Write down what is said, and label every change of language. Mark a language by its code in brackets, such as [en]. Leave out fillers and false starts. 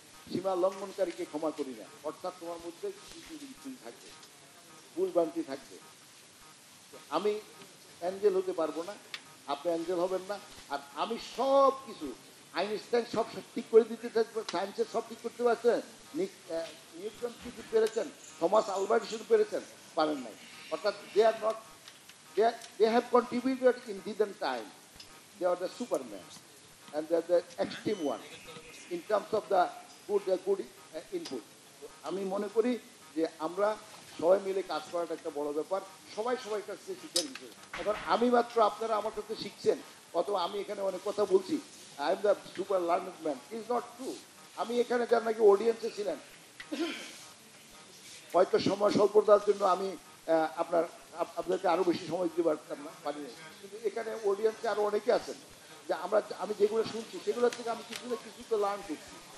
[bn] সীমা লঙ্ঘনকারীকে ক্ষমা করি না। অর্থাৎ তোমার মধ্যে কিছু থাকবে, ভুলভ্রান্তি থাকবে। আমি অ্যাঞ্জেল হতে পারবো না, আপনি অ্যাঞ্জেল হবেন না, আর আমি সব কিছু আইনস্টাইন সব ঠিক করে দিতে সায়েন্সের সব ঠিক করতে পারছেন, নিউটন কি পেরেছেন, থমাস আলভা এডিসন পেরেছেন, পারেন নাই। [en] অর্থাৎ they are not, they have contributed in hidden time. They are the superman and they are the extreme one in terms of the good input. [bn] আমি মনে করি যে আমরা সবাই মিলে কাজ করাটা একটা বড় ব্যাপার, সবাই সবাই কাছ থেকে শিক্ষার বিষয়। এখন আমি মাত্র, আপনারা আমার কাছে শিখছেন, অথবা আমি এখানে অনেক কথা বলছি, [en] I am the super learned man, is not true. [bn] আমি এখানে যার নাকি অডিয়েন্সে ছিলেন, হয়তো সময় স্বল্পতার জন্য আমি আপনাদেরকে আরো বেশি সময় দিতে পারতাম না, পারিনি, কিন্তু এখানে অডিয়েন্সে আরো অনেকে আছেন যে আমি যেগুলো শুনছি সেগুলোর থেকে আমি কিছু না কিছু তো লার্ন করছি।